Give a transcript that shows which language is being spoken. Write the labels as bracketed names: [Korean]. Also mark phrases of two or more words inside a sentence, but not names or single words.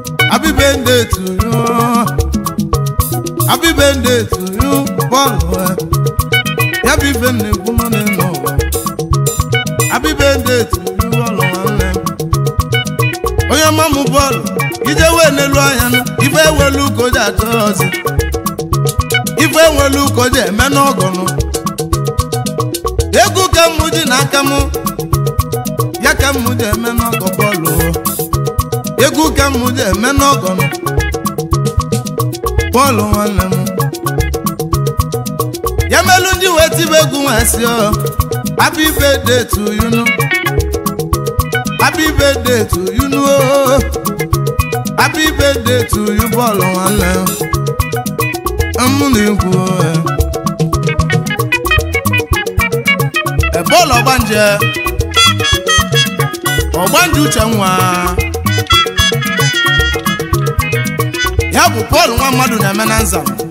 [English] Happy birthday to you. Happy birthday to you, Paul. [Igbo] Ya bụ ife m na-ekwu nọ n'elu ụwa. [English] Happy birthday to you, Paul, [Igbo] nwanne m. Onye ọma m, Paul, ije wee n'elu anya nụ, ife ewelu ka o ji achọ ọzọ. Ife ewelu ka o ji eme n'ọgọ nụ. Egwu ka m ji n'aka m. Ya ka m ji eme n'ọgọ Paul o. Egwu ka m ji eme n'ọgọ m. Paul nwanne m. Ya melu ndị wee tibe egwu nwa sị ọ. [English] Happy birthday to you, no. Happy birthday to you, no. Happy birthday to you, Paul [Igbo] nwanne m. Mụ na-ekwu, [English] eh. [Igbo] Eh, Paul Ogbanje. Ogbanje Uche Nwa. Ya bụ Paul nwa mmadụ na-eme na Nzam.